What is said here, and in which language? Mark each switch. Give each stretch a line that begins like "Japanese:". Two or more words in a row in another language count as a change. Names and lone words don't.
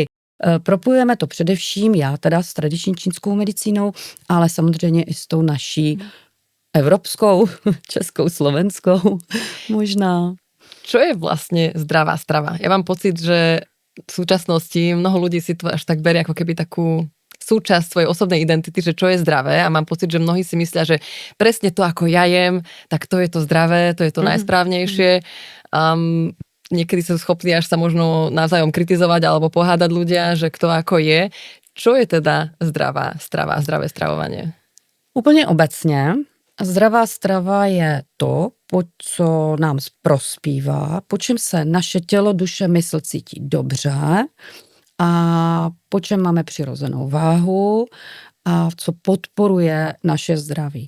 Czech: Propojujeme to především, já teda s tradiční čínskou medicínou, ale samozřejmě i s tou naší evropskou, českou, slovenskou, možná.
Slovak: Čo je vlastne zdravá strava? Ja mám pocit, že v súčasnosti mnoho ľudí si to až tak berie ako keby takú súčasť svojej osobnej identity, že čo je zdravé a mám pocit, že mnohí si myslia, že presne to, ako ja jem, tak to je to zdravé, to je to najsprávnejšie. Niekedy sú schopní až sa možno navzájom kritizovať alebo pohádať ľudia, že kto ako je. Čo je teda zdravá strava, zdravé stravovanie?
Czech: Úplně obecně. Zdravá strava je to, co nám prospívá, po čem se naše tělo, duše, mysl cítí dobře a po čem máme přirozenou váhu a co podporuje naše zdraví.